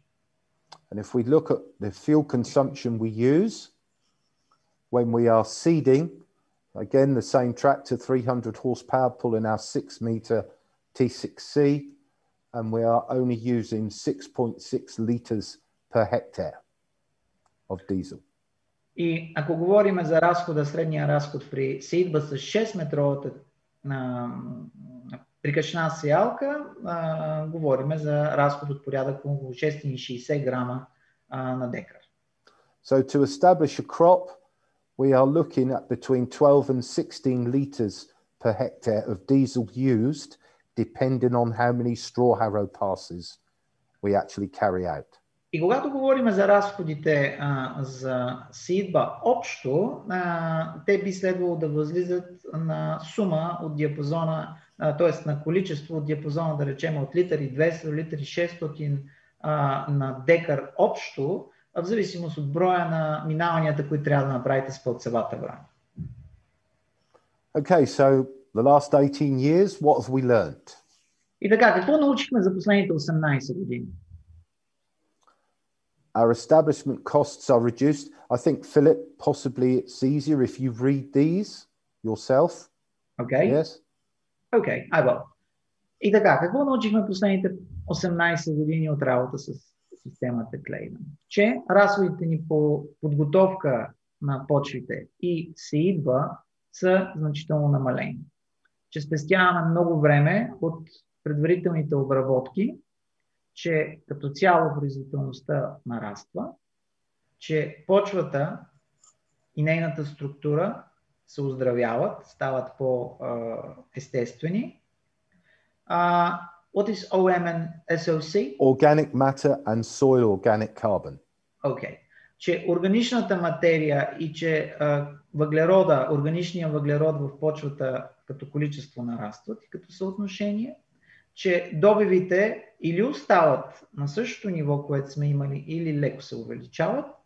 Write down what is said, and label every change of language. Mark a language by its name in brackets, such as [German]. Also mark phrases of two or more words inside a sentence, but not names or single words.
[English] And if we look at the fuel consumption we use when we are seeding, again the same tractor, 300 horsepower, pulling our 6-meter T6C, and we are only using 6.6 liters per hectare of diesel. [Bulgarian] И ако говорим за разхода, средния разход при сеитба с 6-метровата прикачна сеялка, говорим за разход от порядък около 660 грама на декар. [English] So to establish a crop, we are looking at between 12 and 16 liters per hectare of diesel used, depending on how many straw harrow passes we actually carry out. [Bulgarian] И когато говорим за разходите за сеитба общо, те би следвало да възлизат на сума от диапазона, т.е. на количество от диапазона, да речем от литър и 200 до литър и 600 на декар общо, в зависимост от броя на минаванията, които трябва да направите с пълцевата брана. [English] Okay, so the last 18 years, what have we learned? [Bulgarian] И така, какво научихме за последните 18 години? [English] Our establishment costs are reduced. I think, Philip, possibly it's easier if you read these yourself. Okay. Yes? Okay, I will. [Bulgarian] И така, какво научихме последните 18 години от работа с системата Claydon? Че разходите ни по подготовка на почвите и сеитба са значително намалени. Че спестяваме много време от предварителните обработки, че като цяло производителността нараства, че почвата и нейната структура се оздравяват, стават по-естествени. [English] What is OM and SOC? Organic matter and soil organic carbon. Okay. [Bulgarian] Че органичната материя и че въглерода, органичният въглерод в почвата като количество нарастват и като съотношение, че добивите или остават на същото ниво, което сме имали, или леко се увеличават.